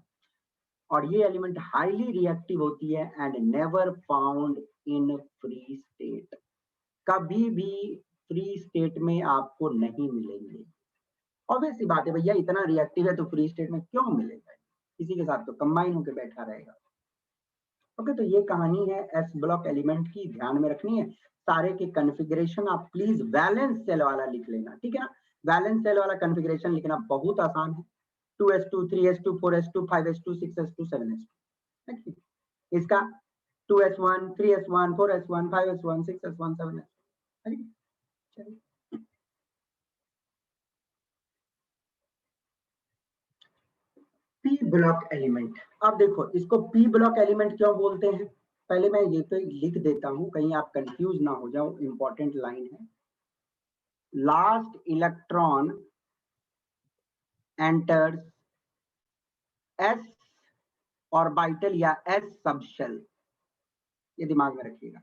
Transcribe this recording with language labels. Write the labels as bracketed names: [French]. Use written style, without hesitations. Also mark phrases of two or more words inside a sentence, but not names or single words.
[Hindi] और ये एलिमेंट [English] highly reactive [Hindi] होती है [English] and never found in free state, [Hindi] कभी भी [English] free state [Hindi] में आपको नहीं मिलेंगे, ऑब्वियस सी बात है भैया, इतना रिएक्टिव है तो [English] free state [Hindi] में क्यों मिलेगा, किसी के साथ तो कंबाइन होकर बैठा रहेगा। ओके, तो ये कहानी है [English] s block element [Hindi] की, ध्यान में रखनी है। सारे के कॉन्फ़िगरेशन आप प्लीज [English] valence shell [Hindi] वाला लिख लेना, ठीक है ना। [English] valence shell [Hindi] वाला कॉन्फ़िगरेशन लिखना बहुत आसान है, 2s2 3s2 4s2 5s2 6s2 7s2। इसका 2s1 3s1 4s1 5s1 6s1 7s2। [English] p block element, [Hindi] अब देखो इसको [English] p block element [Hindi] क्यों बोलते हैं, पहले मैं ये तो लिख देता हूं, कहीं आप कंफ्यूज ना हो जाओ, [English] important line [Hindi] है। [English] last electron enters s orbital या s subshell, [Hindi] ये दिमाग में रखिएगा।